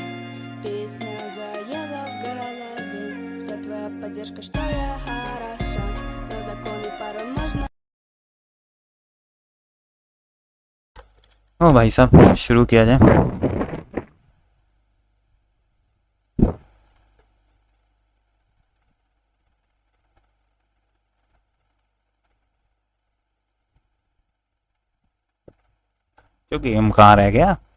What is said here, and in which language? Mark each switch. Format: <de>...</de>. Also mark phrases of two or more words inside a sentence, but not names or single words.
<ru>Песня заела в голове, вся твоя поддержка, что я хороша. Но законы порой можно...</ru> <hi>ओ भाई साहब शुरू किया जाए। जो गेम कहाँ रह गया?</hi>